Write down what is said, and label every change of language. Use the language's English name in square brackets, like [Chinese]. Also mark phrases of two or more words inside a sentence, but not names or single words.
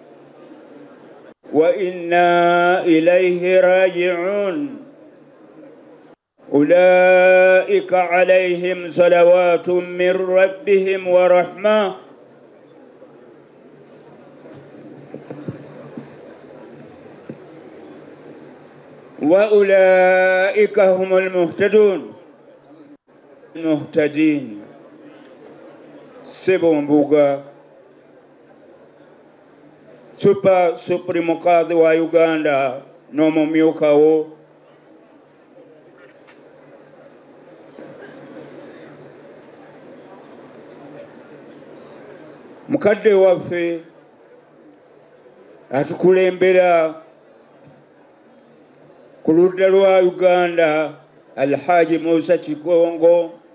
[Arabic] وإنا إليه راجعون أولئك عليهم صلوات من ربهم ورحمة وأولئك هم [Ganda] المهتدين Sebombuga Super Supreme Kadhi wa Uganda n'omumyuka wo mukadde waffe atukulembera ku ludda lwa Uganda Alhaji Musa Kigongo